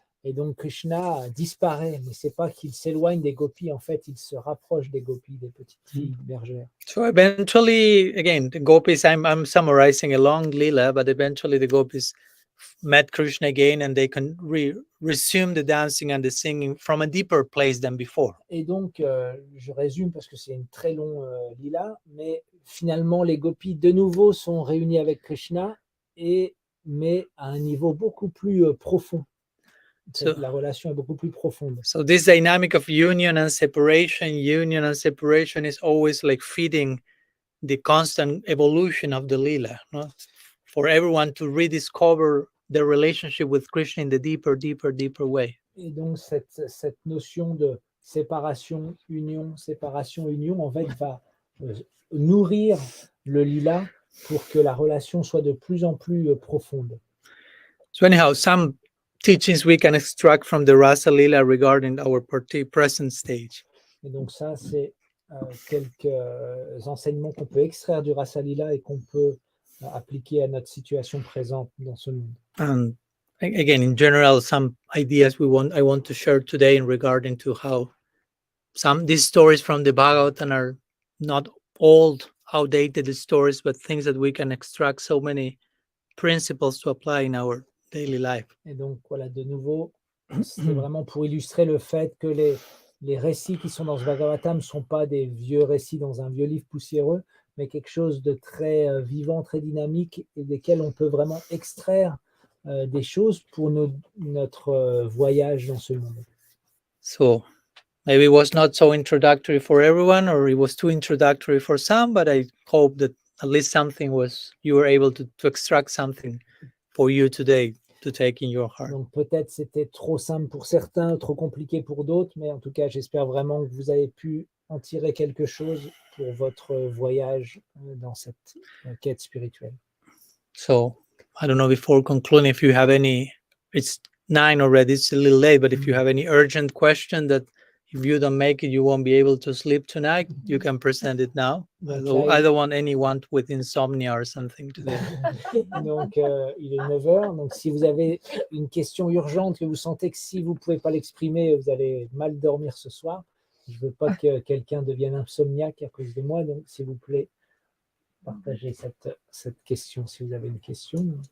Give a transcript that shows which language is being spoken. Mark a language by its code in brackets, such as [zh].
[fr] Et donc Krishna disparaît, mais c'est pas qu'il s'éloigne des gopis, en fait, il se rapproche des gopis, des petites filles bergères. [en] So eventually, again, the gopis, I'm summarizing a long lila, but eventually the gopis met Krishna again and they can resume the dancing and the singing from a deeper place than before. [fr] Et donc, je résume parce que c'est une très longue lila, mais finalement, les gopis de nouveau sont réunis avec Krishna, mais à un niveau beaucoup plus profond. La relation est beaucoup plus profonde. [en] So this dynamic of union and separation is always like feeding the constant evolution of the lila, no? For everyone to rediscover their relationship with Krishna in the deeper way. [fr] Et donc cette notion de séparation, union, en fait, va nourrir le lila pour que la relation soit de plus en plus profonde. [en] So anyhow, some teachings we can extract from the Rasa Lila regarding our present stage. [fr] Et donc ça, c'est quelques enseignements qu'on peut extraire du Rasa Lila et qu'on peut appliquer à notre situation présente dans ce monde. [en] And again, in general, some ideas I want to share today in regarding to how these stories from the Bhagavatam are not old, outdated stories, but things that we can extract so many principles to apply in our daily life. [fr] Et donc voilà, de nouveau, c'est vraiment pour illustrer le fait que les récits qui sont dans ce Bhagavatam ne sont pas des vieux récits dans un vieux livre poussiéreux, mais quelque chose de très vivant, très dynamique, et desquels on peut vraiment extraire des choses pour notre voyage dans ce monde. [en] So maybe it was not so introductory for everyone, or it was too introductory for some, but I hope that at least you were able to extract something for you today to take in your heart. [fr] Donc peut-être c'était trop simple pour certains, trop compliqué pour d'autres, mais en tout cas j'espère vraiment que vous avez pu en tirer quelque chose pour votre voyage dans cette quête spirituelle. [en] So I don't know, before concluding, if you have any, it's 9 already, it's a little late, but if you have any urgent question that if you don't make it, you won't be able to sleep tonight. You can present it now. I don't want anyone with insomnia or something today. [fr] Donc, il est 9h. Donc, si vous avez une question urgente que vous sentez que si vous ne pouvez pas l'exprimer, vous allez mal dormir ce soir, je ne veux pas que quelqu'un devienne insomniaque à cause de moi. Donc, s'il vous plaît, partagez cette question si vous avez une question.